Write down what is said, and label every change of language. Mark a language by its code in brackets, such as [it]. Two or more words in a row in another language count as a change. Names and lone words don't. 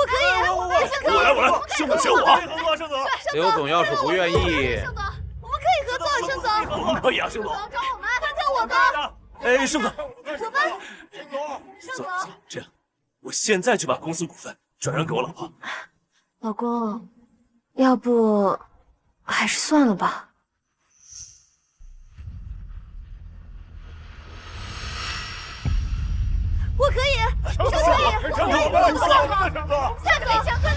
[zh] 我可以，我來，盛總選我。盛總，劉總要是不願意，盛總，我們可以合作，盛總。可以啊，盛總。找我們，找我們。哎，盛總，我們。走，這樣，我現在就把公司股份轉讓給我老婆。老公，要不還是算了吧。我可以，我可以，盛总，我们公司了，盛总，夏总，